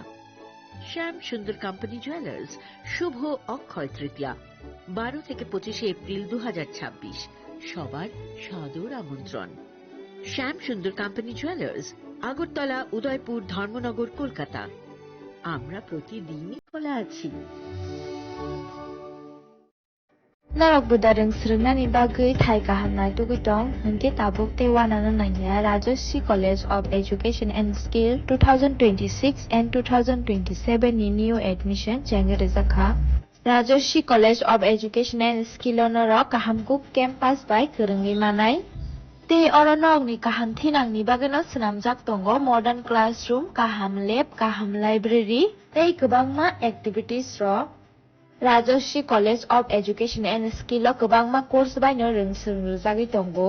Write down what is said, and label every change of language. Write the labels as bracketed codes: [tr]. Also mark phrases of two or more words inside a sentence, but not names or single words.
[bn] শ্যাম সুন্দর কোম্পানি জুয়েলার্স শুভ অক্ষয় তৃতীয়া 12 থেকে 25 এপ্রিল 2026। সবার সাদর আমন্ত্রণ। শ্যাম সুন্দর কোম্পানি জুয়েলার্স, আগরতলা, উদয়পুর, ধর্মনগর, কলকাতা। আমরা প্রতিদিনই খোলা আছি। [trp] Narok budareng srnani bagui thai kahamnai tugitong hingke tabuk te wanana nanya Rajashri College of Education and Skill 2026 and 2027 ni new admission jange rezakha Rajashri College of Education and Skill onoro kahamkuk campus by kerenggi manai te oronok ni kaham thinang ni bageno snamjak tongo [en] modern classroom, [trp] kaham lab, kaham library tei kwbangma activities ro Rajashri College of Education and Skill o kwbangma course baino rungsrungjagui tongo.